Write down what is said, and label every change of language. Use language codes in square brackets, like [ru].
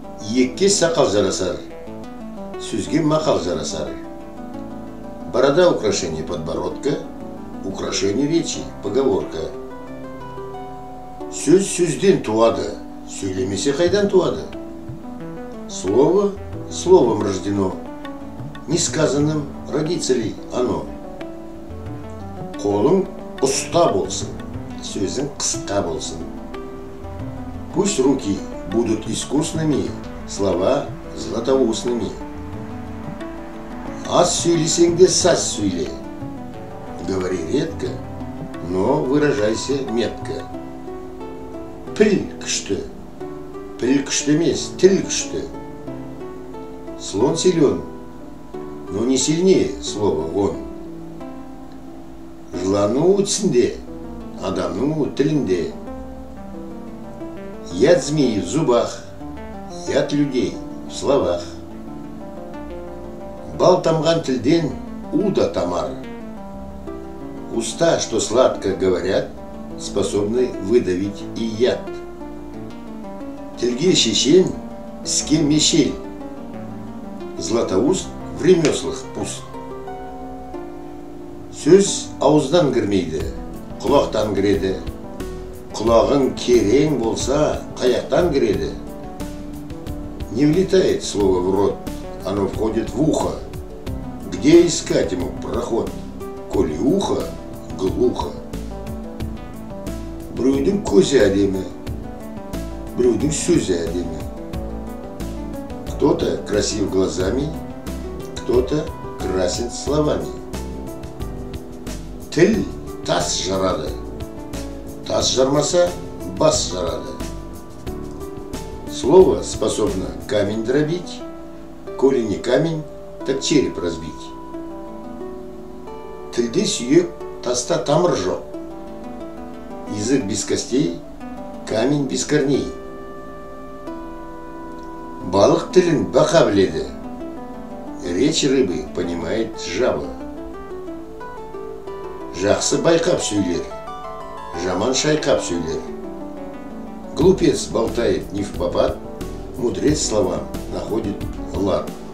[kk] Иекке сақал жарасар, сөзге мақал жарасар. [ru] Борода украшение подбородка, украшение речи, поговорка. [kk] Сөз сөзден туады, сөйлемесе қайдан туады? [ru] Слово словом рождено, несказанным родится ли оно? [kk] Қолың ұста болсын, сөзің қысқа болсын. [ru] Пусть руки будут искусными, слова златоустными. [kk] Аз сөйлесең де саз сөйле. [ru] Говори редко, но выражайся метко. [kk] Піл күшті, піл күшті емес, тіл күшті. [ru] Слон силен, но не сильнее слова он. [kk] Жыланның өтсінде, адамның тілінде. [ru] Яд змеи в зубах, яд людей в словах. [kk] Бал тамған тілден уда тамар. [ru] Уста, что сладко говорят, способны выдавить и яд. [kk] Тілге шешен, іске мешел. [ru] Златоуст в ремеслах пуст. [kk] Сөз ауыздан кірмейді, құлақтан кіреді. Құлағың керең болса, қаяқтан кіреді. [ru] Не влетает слово в рот, оно входит в ухо. Где искать ему проход, коли ухо глухо? [kk] Біреудің көзі әдемі, біреудің сөзі әдемі. [ru] Кто-то красив глазами, кто-то красен словами. [kk] Тіл тас жарады, тас жармаса бас жарады. [ru] Слово способно камень дробить, коли не камень, так череп разбить. [kk] Тілде сүйек, таста тамыр жоқ. [ru] Язык без костей, камень без корней. [kk] Балық тілін бақа біледі, [ru] речь рыбы понимает жаба. [kk] Жақсы байқап сөйлер, жаман шайқап сөйлер. [ru] Глупец болтает не впопад, мудрец словам находит лад.